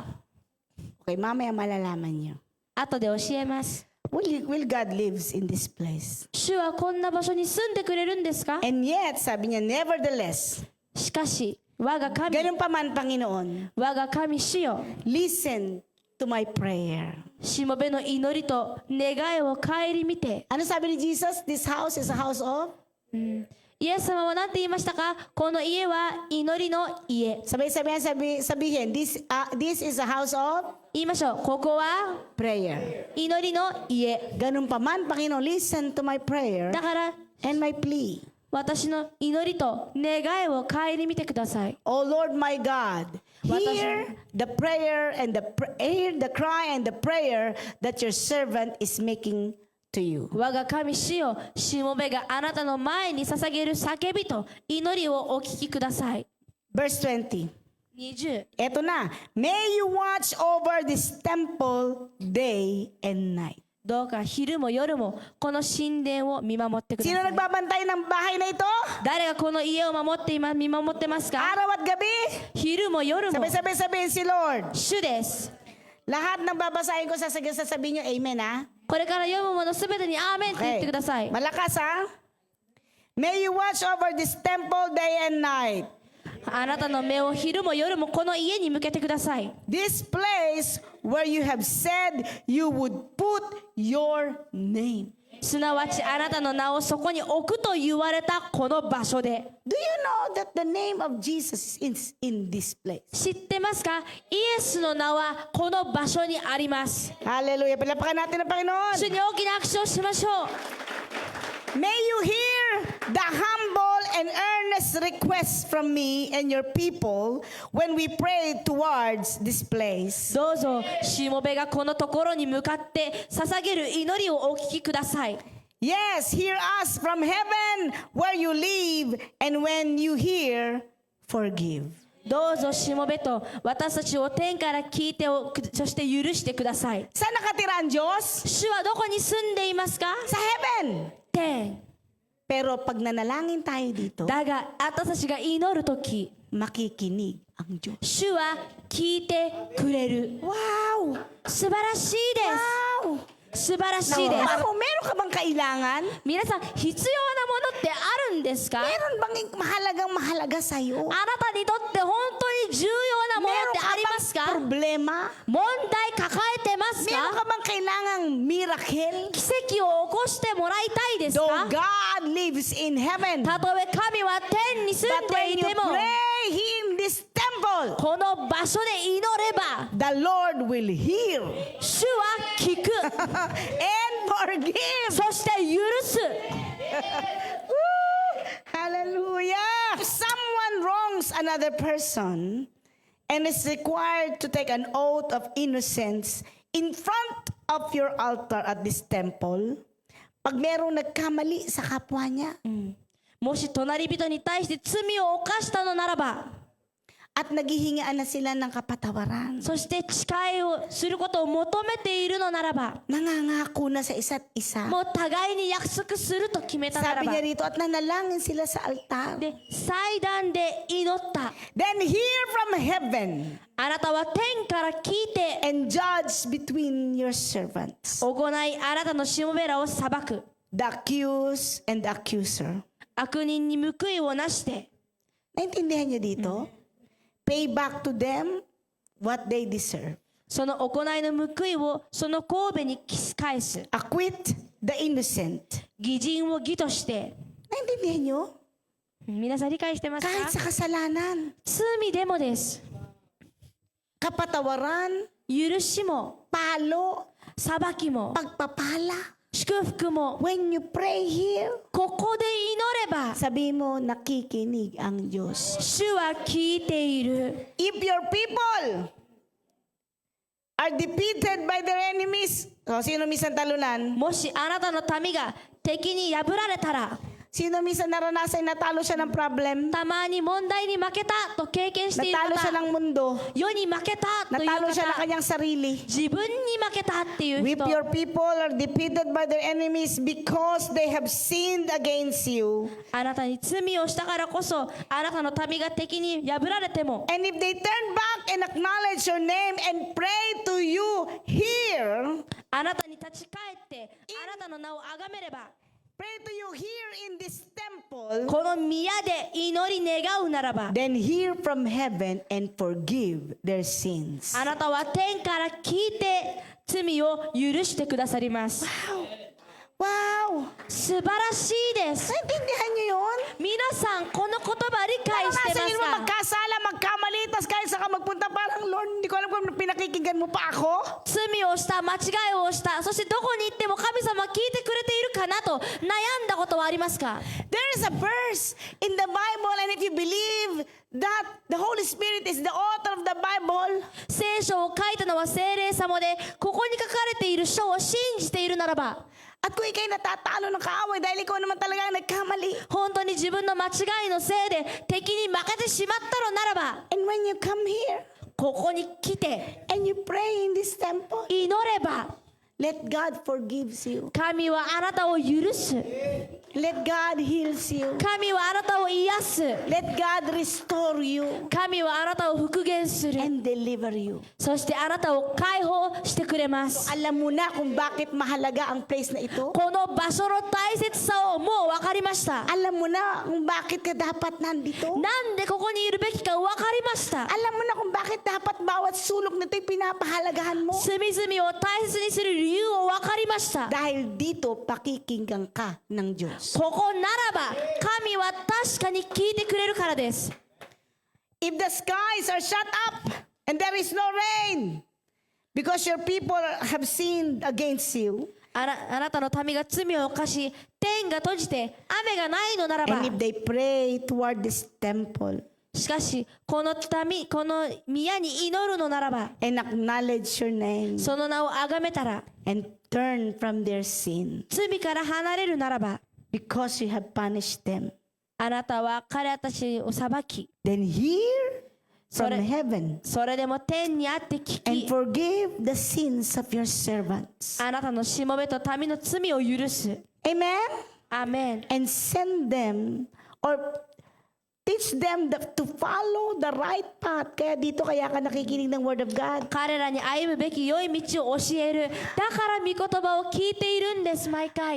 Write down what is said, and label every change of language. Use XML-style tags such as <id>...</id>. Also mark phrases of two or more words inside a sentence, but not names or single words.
<tl>Okay, mamaya malalaman niyo.</tl> <ja>後で教えます。</ja> <en>Will God lives in this place?</en> <ja>主はこんな場所に住んでくれるんですか？</ja> <en>And yet,</en> <tl>sabi niya, nevertheless,</tl> <ja>しかし我が神</ja> <tl>ganun pa man, Panginoon,</tl> <ja>我が神主よ、</ja> <en>listen to my prayer.</en> <ja>しもべの祈りと願いを顧みて。</ja> <tl>Ano sabi ni Jesus?</tl> <en>This house is a house of?</en> <ja>イエス様は何て言いましたか？この家は祈りの家。</ja> <tl>Sabihin,</tl> <en>this is a house of</en> <ja>言いましょう。ここは</ja> <en>prayer.</en> <ja>祈りの家。</ja> <tl>Ganun pa man, Panginoon,</tl> <en>listen to my prayer</en> <ja>だから</ja> <en>and my plea.</en> <ja>私の祈りと願いを顧みてください。</ja> <en>Oh Lord my God, hear the prayer and hear the cry and the prayer that your servant is making to you.</en> <ja>我が神主よ、しもべがあなたの前に捧げる叫びと祈りをお聞きください。</ja> <en>Verse 20.</en> <ja>20。</ja> <tl>Eto na.</tl> <en>May you watch over this temple day and night.</en> <ja>どうか昼も夜もこの神殿を見守ってくだ</ja> <tl>Sino</tl> <ja>さい。</ja> <tl>nagbabantay ng bahay na ito?</tl> <ja>誰がこの家を見守ってますか？</ja> <tl>Araw at gabi?</tl> <ja>昼も夜も</ja> <tl>Sabihin si Lord.</tl> <ja>主です。</ja> <tl>Lahat ng babasahin ko sasabihin nyo, amen ha?</tl> <ja>これから読むものすべてにアーメンって言ってください。</ja> <tl>Malakas ha?</tl> <en>May you watch over this temple day and night.</en> <ja>あなたの目を昼も夜もこの家に向けてください。</ja> <en>This place where you have said you would put your name.</en> <ja>すなわちあなたの名をそこに置くと言われたこの場所で。</ja> <en>Do you know that the name of Jesus is in this place?</en> <ja>知ってますか？イエスの名はこの場所にあります。 Hallelujah.</ja> <tl>Palapakan natin ang Panginoon.</tl> <ja>主に大きな拍手をしましょう。</ja> <en>May you hear the humble and earnest requests from me and your people when we pray towards this place.</en> <ja>どうぞしもべがこのところに向かって捧げる祈りをお聞きください。</ja> <en>Yes, hear us from heaven where you live, and when you hear, forgive.</en> <ja>どうぞしもべと私たちを天から聞いてそして許してください。</ja> <tl>Saan nakatira ang Diyos?</tl> <ja>主はどこに住んでいますか？</ja> <tl>Sa heaven.</tl> <ja>天。</ja> <tl>Pero pag nanalangin tayo dito,</tl> <ja>だが私たちが祈るとき、</ja> <tl>makikinig ang Diyos.</tl> <ja>主は聞いてくれる。 Wow! 素晴らしいです。 Wow! 素晴らしいです。</ja> <tl>Meron ka bang kailangan?</tl> <ja>皆さん必要なものってあるんですか？</ja> <tl>Meron bang mahalaga sa'yo?</tl> <ja>あなたにとって本当に重要なものっ</ja> <tl>Meron</tl> <ja>て</ja> <tl>ka</tl> <ja>ありま</ja> <tl>bang</tl> <ja>すか？</ja> <tl>problema?</tl> <ja>問題抱えてます</ja> <tl>Meron</tl> <ja>か？</ja> <tl>ka bang kailangang miracle?</tl> <ja>奇跡を起こしてもらいたいです</ja> <en>Though</en> <ja>か？</ja> <en>God lives in heaven,</en> <ja>たとえ神は天に住ん</ja> <en>but</en> <ja>で</ja> <en>when</en> <ja>い</ja> <en>you</en> <ja>ても</ja> <en>pray in this temple,</en> <ja>この場所で祈れば</ja> <en>the Lord will hear</en> <ja>主は聞く</ja> <en>and forgive.</en> <ja>そして許す。</ja> <en>Woo! Hallelujah! If someone wrongs another person and is required to take an oath of innocence in front of your altar at this temple,</en> <tl>pag merong nagkamali sa kapwa niya</tl> <ja>もし隣人に対して罪を犯したのならば、</ja> <tl>at naghihingaan na sila ng kapatawaran,</tl> <ja>そして誓いをすることを求めているのならば、</ja> <tl>nangangako na sa isa't isa.</tl> <ja>もう互いに約束すると決めたなら</ja> <tl>Sabi</tl> <ja>ば、</ja> <tl>niya rito, at nanalangin sila sa altar.</tl> <ja>で祭壇で祈った。</ja> <en>Then hear from heaven</en> <ja>あなたは天から聞いて</ja> <en>and judge between your servants,</en> <ja>行い、あなたのしもべらを裁く。</ja> <en>the accused and the accuser.</en> <ja>悪人に報いをなして、</ja> <tl>Naintindihan niyo dito?</tl> <en>Pay back to them what they deserve.</en> <ja>その行いの報いをその神戸に返す。</ja> <en>Acquit the innocent.</en> <ja>義人を義として。</ja> <tl>Naintindihan niyo?</tl> <ja>皆さん理解してますか？</ja> <tl>Kahit sa kasalanan,</tl> <ja>罪でもです。</ja> <tl>kapatawaran,</tl> <ja>許しも</ja> <tl>palo,</tl> <ja>裁きも</ja> <tl>pagpapala.</tl> <ja>祝福も</ja> <en>When you pray here,</en> <ja>ここで祈れば</ja> <tl>sabi mo, nakikinig ang Diyos.</tl> <ja>主は聞いている。</ja> <en>If your people are defeated by their enemies,</en> <tl>sino minsan talunan?</tl> <ja>もしあなたの民が敵に破られたら、</ja> <tl>Sino minsan naranasan natalo siya ng problem?</tl> <ja>たまに問題に負けたと経験している</ja> <tl>Natalo siya</tl> <ja>方、</ja> <tl>ng mundo.</tl> <ja>世に負けたという</ja> <tl>Natalo siya ng</tl> <ja>方、</ja> <tl>kanyang sarili.</tl> <ja>自分に負けたっていう</ja> <en>If</en> <ja>人、</ja> <en>your people are defeated by their enemies because they have sinned against you,</en> <ja>あなたに罪をしたからこそあなたの民が敵に破られても、</ja> <en>and if they turn back and acknowledge your name and pray to you here,</en> <ja>あなたに立ち返ってあなたの名を崇めれば、</ja> <en>pray to you here in this temple,</en> <ja>この宮で祈り願うならば、</ja> <en>then hear from heaven and forgive their sins.</en> <ja>あなたは天から聞いて罪を許してくださります。 Wow! 素晴らしいです。</ja> <tl>Naintindihan niyo yun?</tl> <ja>皆さんこの言葉理解して</ja> <tl>Naranasan niyo</tl> <ja>ま</ja> <tl>naman</tl> <ja>すか？</ja> <tl>magkasala, magkamali, tas kahit saan ka magpunta, parang Lord, hindi ko alam kung pinakikinggan mo pa ako.</tl> <ja>罪をした間違いをした、そしてどこに行っても神様は聞いてくれているかなと悩んだことはありますか？</ja> <en>There is a verse in the Bible, and if you believe that the Holy Spirit is the author of the Bible,</en> <ja>聖書を書いたのは聖霊様で、ここに書かれている書を信じているならば、</ja> <tl>at kung ikay natatalo ng kaaway dahil ikaw naman talaga ang nagkamali,</tl> <ja>本当に自分の間違いのせいで敵に負けてしまったのならば、</ja> <en>and when you come here</en> <ja>ここに来て</ja> <en>and you pray in this temple,</en> <ja>祈れば</ja> <en>let God forgives you.</en> <ja>神はあなたを許す。</ja> <en>Let God heals you.</en> <ja>神はあなたを癒す。</ja> <en>Let God restore you</en> <ja>神はあなたを復元する。</ja> <en>and deliver you.</en> <ja>そしてあなたを解放してくれます。</ja> <tl>Alam mo na kung bakit mahalaga ang place na ito?</tl> <ja>この場所の大切さをもう分かりました。</ja> <tl>Alam mo na kung bakit ka dapat nandito?</tl> <ja>なんでここにいるべきか分かりました。</ja> <tl>Alam mo na kung bakit dapat bawat sulok nito'y pinapahalagahan mo?</tl> <ja>隅々を大切にする理由を分かりました。</ja> <tl>Dahil dito pakikinggan ka ng Diyos.</tl> <ja>ここならば神は確かに聞いてくれるからです。</ja> <en>If the skies are shut up and there is no rain because your people have sinned against you,</en> <ja>あなたの民が罪を犯し、天が閉じて雨がないのならば、</ja> <en>and if they pray toward this temple</en> <ja>しかしこの宮に祈るのならば、</ja> <en>and acknowledge your name</en> <ja>その名を崇めたら、</ja> <en>and turn from their sin</en> <ja>罪から離れるならば、</ja> <en>because you have punished them,</en> <ja>あなたは彼らたちを裁き、</ja> <en>then hear from Sorry. heaven</en> <ja>それでも天にあって聞</ja> <en>and</en> <ja>き、</ja> <en>forgive the sins of your servants.</en> <ja>あなたのしもべと民の罪を許す。 Amen? アーメン。</ja> <en>And send them or teach teach them to follow the right path.</en> <tl>Kaya dito kaya ka nakikinig ng</tl> <en>Word of God.</en> <ja>彼らに歩むべき良い道を教える。だから御言葉を聞いているんです、毎回。</ja>